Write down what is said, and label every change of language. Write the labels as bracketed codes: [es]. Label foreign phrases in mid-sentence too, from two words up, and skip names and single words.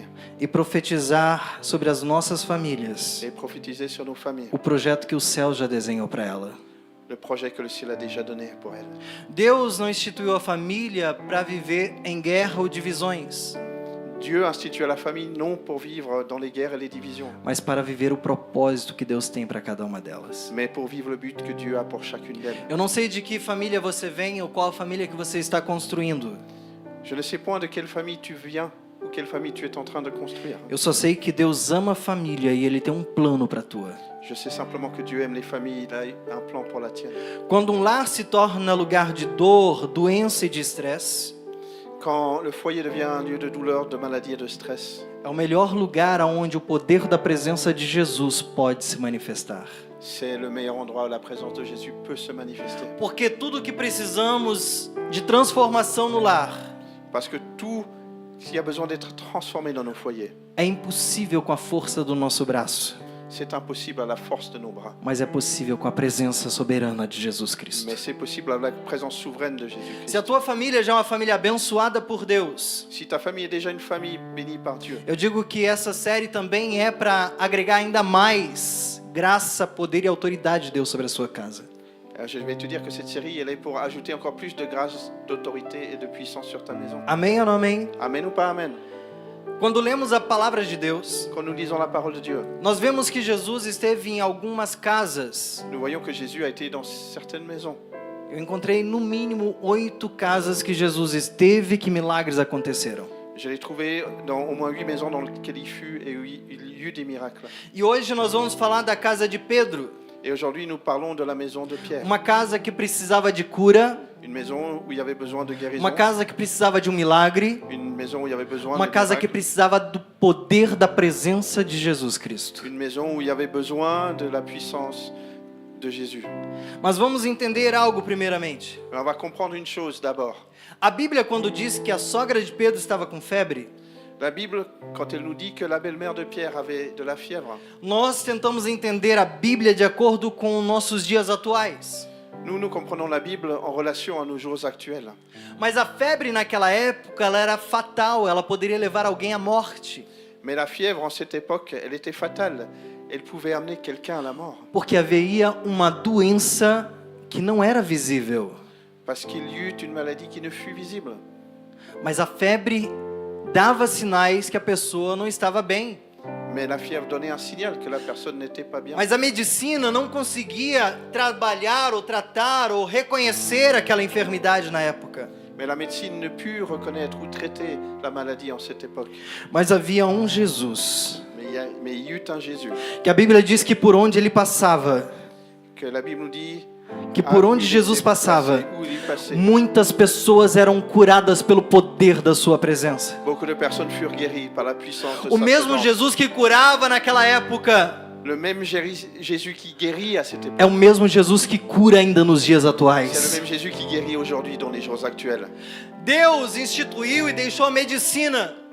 [pt] e profetizar sobre as nossas famílias [fr] et prophétiser sur nos familles, [pt] o projeto que o céu já desenhou para ela. [fr] le projet que le ciel a déjà donné pour elles. [pt] Deus não instituiu a família para viver em guerra ou divisões, [fr] Dieu institue la famille non pour vivre dans les guerres et les divisions, [pt] mas para viver o propósito que Deus tem para cada uma delas. [fr] mais pour vivre le but que Dieu a pour chacune d'elles. [pt] Eu não sei de que família você vem ou qual família que você está construindo. [fr] Je ne sais point de quelle famille tu viens ou quelle famille tu es en train de construire. [pt] Eu só sei que Deus ama a família e Ele tem um plano para a tua. [fr] Je sais simplement que Dieu aime les familles, il a un plan pour la tienne. [pt] Quando um lar se torna lugar de dor, doença e de estresse, [fr] Quand le foyer devient un lieu de douleur, de maladie et de stress, [pt] é o melhor lugar onde o poder da presença de Jesus pode se manifestar. [fr] c'est le meilleur endroit où la présence de Jésus peut se manifester. [pt] Porque tudo que precisamos de transformação no lar [fr] Parce que tout ce qui a besoin d'être transformé dans nos foyers, [pt] é impossível com a força do nosso braço, [fr] c'est impossible à la force de nos bras. [pt] mas é possível com a presença soberana de Jesus Cristo. [fr] Mais c'est possible avec la présence souveraine de Jésus-Christ. [pt] Se a tua família já é uma família abençoada por Deus, [fr] Si ta famille est déjà une famille bénie par Dieu, [pt] eu digo que essa série também é para agregar ainda mais graça, poder e autoridade de Deus sobre a sua casa. [fr] Je vais te dire que cette série, elle est pour ajouter encore plus de grâce, d'autorité et de puissance sur ta maison. [pt] Amém ou não amém? [fr] Amen ou pas amen? [pt] Quando lemos a palavra de Deus, [fr] Quand nous lisons la parole de Dieu, [pt] nós vemos que Jesus esteve em algumas casas. [fr] nous voyons que Jésus a été dans certaines maisons. [pt] Eu encontrei no mínimo 8 casas que Jesus esteve, que milagres aconteceram. [fr] Je l'ai trouvé dans au moins 8 maisons dans lesquelles il fut et où il y eut des miracles. [pt] E hoje nós vamos falar da casa de Pedro, [fr] Et aujourd'hui, nous parlons de la maison de Pierre. [pt] uma casa que precisava de cura, [fr] Une maison où il y avait besoin de guérison. [pt] uma casa que precisava de um milagre, [fr] Une maison où il y avait besoin [pt] uma [fr] de [pt] casa que [fr] miracles. [pt] precisava do poder da presença de Jesus Cristo. [fr] Une maison où il y avait besoin de la puissance de Jésus. [pt] Mas vamos entender algo primeiramente. [fr] Mais on va comprendre une chose d'abord. [pt] A Bíblia, quando diz que a sogra de Pedro estava com febre, [fr] La Bible, quand elle nous dit que la belle-mère de Pierre avait de la fièvre, [pt] nós tentamos entender a Bíblia de acordo com nossos dias atuais. [fr] nous comprenons la Bible en relation à nos jours actuels. [pt] Mas a febre naquela época, ela era fatal, ela poderia levar alguém à morte. [fr] Mais la fièvre, en cette époque, elle était fatale. Elle pouvait amener quelqu'un à la mort. [pt] Porque havia uma doença que não era visível. [fr] Parce qu'il y eut une maladie qui ne fut visible. [pt] Mas a febre dava sinais que a pessoa não estava bem. [fr] Mais la fièvre donnait un signal que la personne n'était pas bien. [pt] Mas a medicina não conseguia trabalhar ou tratar ou reconhecer aquela enfermidade na época. [fr] Mais la médecine ne put reconnaître ou traiter la maladie en cette époque. [pt] Mas havia um Jesus, [fr] Mais il y eut un Jésus, [pt] que a Bíblia diz que por onde ele passava, [fr] que la Bible nous dit [pt] que por onde [fr] il [pt] Jesus [fr] était [pt] passava, [fr] passé, où il passait. [pt] muitas pessoas eram curadas pelo poder da sua presença. [fr] Beaucoup de personnes furent guéries par la puissance de [pt] O [fr] sa [pt] mesmo [fr] présence. [pt] Jesus que curava naquela época [fr] Le même Jésus qui guérit à cette époque. [pt] é o mesmo Jesus que cura ainda nos dias [fr] C'est le [pt] atuais. [fr] même Jésus qui guérit aujourd'hui dans les jours actuels. [pt] Deus instituiu e deixou a medicina.